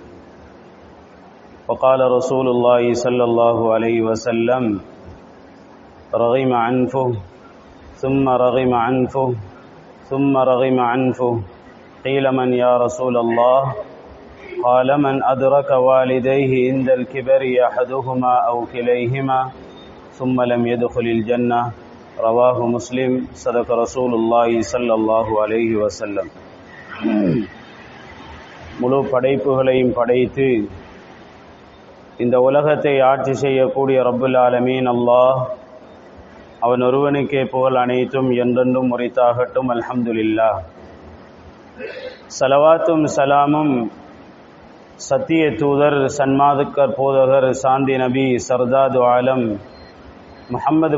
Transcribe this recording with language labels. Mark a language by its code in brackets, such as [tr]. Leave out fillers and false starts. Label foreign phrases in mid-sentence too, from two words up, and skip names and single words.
[ar] وقال رسول الله صلى الله عليه وسلم رغم عنفه ثم رغم عنفه ثم رغم عنفه قيل من يا رسول الله قال من أدرك والديه عند الكبر أحدهما أو كليهما ثم لم يدخل الجنة رواه مسلم صدق رسول الله صلى الله عليه وسلم. [ta] முழு படைப்புகளையும் படைத்து இந்த உலகத்தை ஆட்சி செய்யக்கூடிய [ar] رب العالمين [ta] அல்லாஹ் அவன் ஒருவனுக்கே புகழ் அனைத்தும் என்றென்றும் உரித்தாகட்டும். அல்ஹம்துலில்லாஹ். ஸலவாத்தும் சலாமும் சத்திய தூதர் சன்மாதுக்கர் போதகர் சாந்தி நபி சர்தாது ஆலம் முஹம்மது